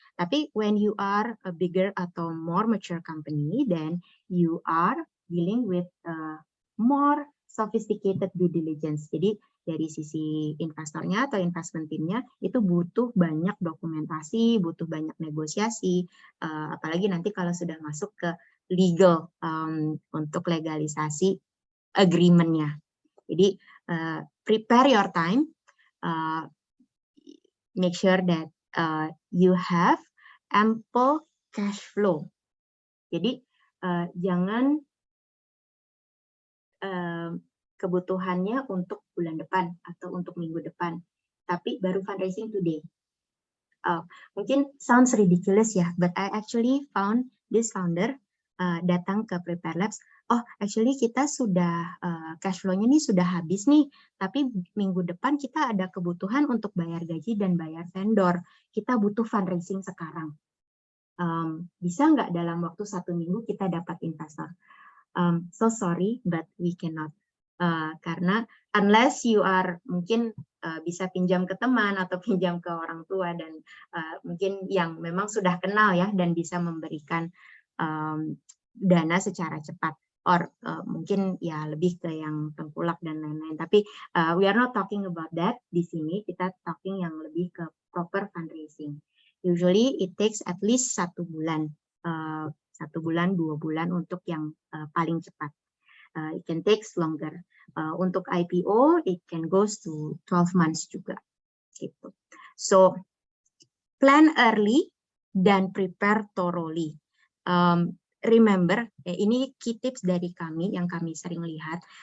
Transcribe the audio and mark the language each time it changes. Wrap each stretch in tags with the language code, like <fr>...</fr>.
<en>Tapi when you are a bigger atau more mature company, then you are dealing with more sophisticated due diligence.</en> <id>Jadi dari sisi investornya atau investment team-nya itu butuh banyak dokumentasi, butuh banyak negosiasi, apalagi nanti kalau sudah masuk ke legal untuk legalisasi agreement-nya.</id> <en>Jadi prepare your time, make sure that you have ample cash flow.</en> <id>Jadi jangan kebutuhannya untuk bulan depan atau untuk minggu depan, tapi baru fundraising today.</id> <en>Mungkin sounds ridiculous ya, but I actually found this founder datang ke Prepare Labs.</en> <id>Oh, actually kita sudah cash flow-nya nih sudah habis nih, tapi minggu depan kita ada kebutuhan untuk bayar gaji dan bayar vendor. Kita butuh fundraising sekarang. Bisa nggak dalam waktu 1 minggu kita dapat investor? So sorry, but we cannot. Karena unless you are mungkin bisa pinjam ke teman atau pinjam ke orang tua dan mungkin yang memang sudah kenal ya dan bisa memberikan dana secara cepat, or mungkin ya lebih ke yang tengkulak dan lain-lain.</id> <en>Tapi we are not talking about that di sini. Kita talking yang lebih ke proper fundraising. Usually it takes at least 1 bulan.</en> <id>1 bulan, 2 bulan untuk yang paling cepat.</id> <en>It can take longer. Untuk IPO, it can goes to 12 months juga. Gitu. So, plan early dan prepare thoroughly.</en> <id>Remember, ini key tips dari kami yang kami sering lihat.</id>